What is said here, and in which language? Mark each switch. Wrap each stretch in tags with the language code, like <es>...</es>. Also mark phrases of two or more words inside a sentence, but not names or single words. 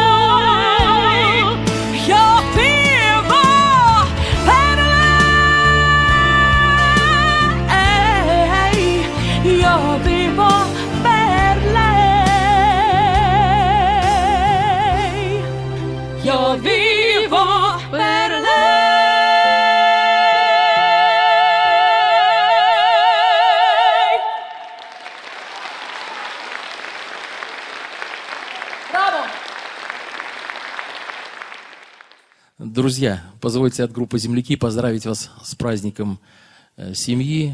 <it>Io vivo per lei. Io vivo per lei. Io vivo per lei.</it> <ru>Друзья, позвольте от группы «Земляки» поздравить вас с праздником семьи.</ru>